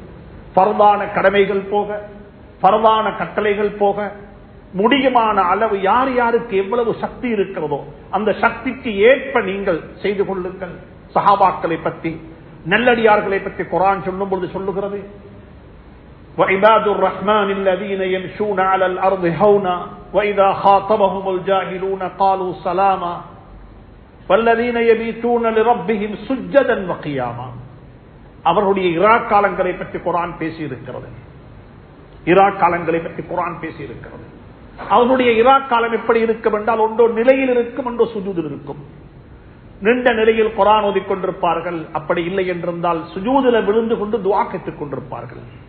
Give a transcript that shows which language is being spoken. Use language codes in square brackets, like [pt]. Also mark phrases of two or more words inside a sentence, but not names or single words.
[ta] ஃபர்தான கடமைகள் போக, ஃபர்தான கட்டளைகள் போக முடியுமான அளவு யார் யாருக்கு எவ்வளவு சக்தி இருக்கிறதோ அந்த சக்திக்கு ஏற்ப நீங்கள் செய்து கொள்ளுங்கள். சஹாபாக்களை பற்றி, நல்லடியார்களை பற்றி குர்ஆன் சொல்லும் பொழுது சொல்லுகிறது, [ar] وَعِبَادُ الرَّحْمَنِ الَّذِينَ يَمْشُونَ عَلَى الْأَرْضِ هَوْنًا وَإِذَا خَاطَبَهُمُ الْجَاهِلُونَ قَالُوا سَلَامًا وَالَّذِينَ يَبِيتُونَ لِرَبِّهِمْ سُجَّدًا وَقِيَامًا. [ta] அவர்களுடைய இராக்காலங்களை பற்றி குர்ஆன் பேசி இருக்கிறது. ஈராக் காலங்களை பற்றி குர்ஆன் பேசி இருக்கிறது. அவனுடைய ஈராக் காலம் எப்படி இருக்கும் என்றால், ஒன்றோ நிலையில் இருக்கும், ஒன்றோ சுஜூதில் இருக்கும். நின்ற நிலையில் குர்ஆன் ஓதிக் கொண்டிருப்பார்கள். அப்படி இல்லை என்றிருந்தால் சுஜூதில் விழுந்து கொண்டு துஆ கேட்டுக் கொண்டிருப்பார்கள்.